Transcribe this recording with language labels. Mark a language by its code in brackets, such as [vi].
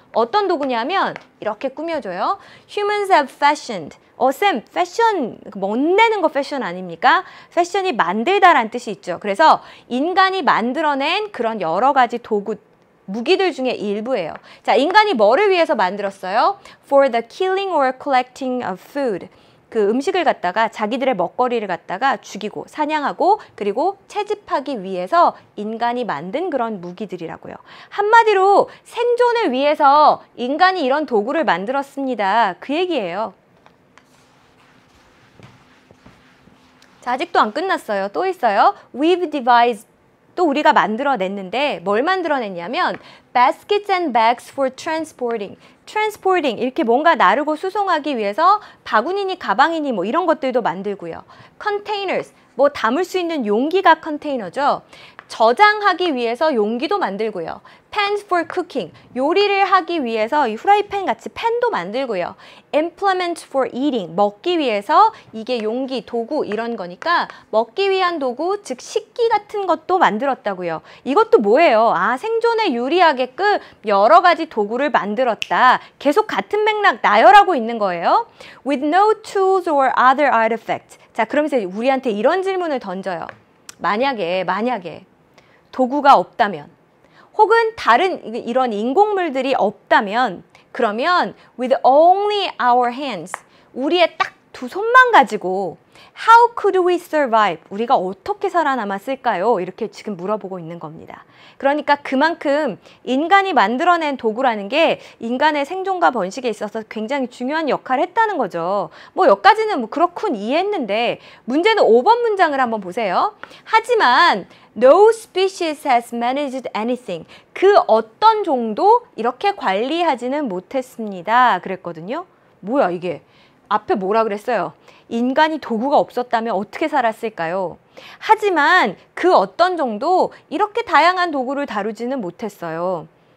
[ko] 어떤 도구냐면 이렇게 꾸며줘요. [en] Humans have fashioned. [ko] 쌤, 패션, 멋내는 거 패션 아닙니까? 패션이 만들다라는 뜻이 있죠. 그래서 인간이 만들어낸 그런 여러 가지 도구, 무기들 중에 일부예요. 자, 인간이 뭐를 위해서 만들었어요? [en] For the killing or collecting of food. [ko] 그 음식을 갖다가 자기들의 먹거리를 갖다가 죽이고 사냥하고 그리고 채집하기 위해서 인간이 만든 그런 무기들이라고요. 한마디로 생존을 위해서 인간이 이런 도구를 만들었습니다. 그 얘기예요. 자, 아직도 안 끝났어요. 또 있어요. [en] We've devised. [ko] 또 우리가 만들어냈는데 뭘 만들어냈냐면 [en] baskets and bags for transporting. [ko] transporting 이렇게 뭔가 나르고 수송하기 위해서 바구니니 가방이니 뭐 이런 것들도 만들고요. containers 뭐 담을 수 있는 용기가 컨테이너죠. 저장하기 위해서 용기도 만들고요. [en] pans for cooking [ko] 요리를 하기 위해서 이 후라이팬 같이 팬도 만들고요. [en] implements for eating [ko] 먹기 위해서 이게 용기, 도구 이런 거니까 먹기 위한 도구 즉 식기 같은 것도 만들었다고요. 이것도 뭐예요? 아, 생존에 유리하게끔 여러 가지 도구를 만들었다. 계속 같은 맥락 나열하고 있는 거예요. [en] With no tools or other artifacts. [ko] 자, 그러면서 우리한테 이런 질문을 던져요. 만약에 도구가 없다면 혹은 다른 이런 인공물들이 없다면 그러면 [en] with only our hands [ko] 우리의 딱 두 손만 가지고 [en] How could we survive? [ko] 우리가 어떻게 살아남았을까요? 이렇게 지금 물어보고 있는 겁니다. 그러니까 그만큼 인간이 만들어낸 도구라는 게 인간의 생존과 번식에 있어서 굉장히 중요한 역할을 했다는 거죠. 뭐 여기까지는 뭐 그렇군 이해했는데 문제는 5번 문장을 한번 보세요. 하지만 [en] No species has managed anything. [ko] 그 어떤 종도 이렇게 관리하지는 못했습니다. 그랬거든요. 뭐야 이게? 앞에 뭐라 그랬어요? 인간이 도구가 없었다면 어떻게 살았을까요? 하지만 그 어떤 종도 이렇게 다양한 도구를 다루지는 못했어요.